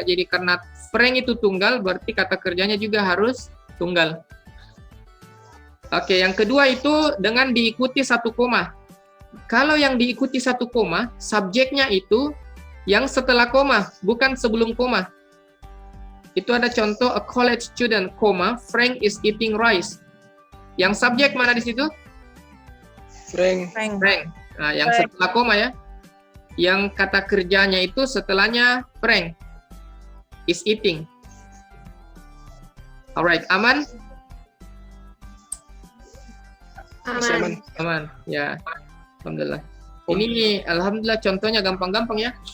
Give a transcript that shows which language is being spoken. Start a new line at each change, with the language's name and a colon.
Indonesian: Jadi karena Frank itu tunggal, berarti kata kerjanya juga harus tunggal. Oke, yang kedua itu dengan diikuti 1 koma. Kalau yang diikuti 1 koma, subjeknya itu yang setelah koma, bukan sebelum koma. Itu ada contoh
English: a college student, Frank is eating rice.
Indonesian: Yang subjek mana di situ? Frank. Nah, yang setelah koma ya. Yang kata kerjanya itu setelahnya
English: Frank is eating.
Indonesian: Alright, aman? Aman. Ya, alhamdulillah. Ini alhamdulillah contohnya gampang-gampang ya.